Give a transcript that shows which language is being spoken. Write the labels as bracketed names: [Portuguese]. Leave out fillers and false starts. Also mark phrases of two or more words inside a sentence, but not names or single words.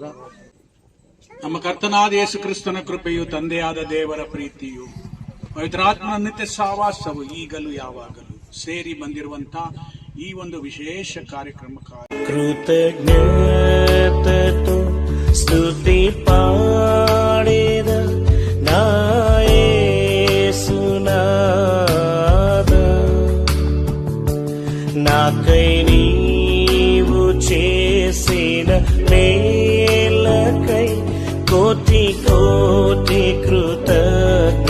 [Kannada] ನಮ್ಮ ಕರ್ತನಾದ ಯೇಸು ಕ್ರಿಸ್ತನ ಕೃಪೆಯು, ತಂದೆಯಾದ ದೇವರ ಪ್ರೀತಿಯು, ಪವಿತ್ರಾತ್ಮನ ನಿತ್ಯ ಸಹವಾಸವು ಈಗಲೂ ಯಾವಾಗಲೂ ಸೇರಿ ಬಂದಿರುವಂತ ಈ ಒಂದು ವಿಶೇಷ ಕಾರ್ಯಕ್ರಮಕ್ಕಾಗಿ [Telugu] కృతజ్ఞతతో స్తుతి పాడిద నా యేసునాథ, నాకై నీవు చేసిన మేలకై కోటి కోటి కృతజ్ఞతలు.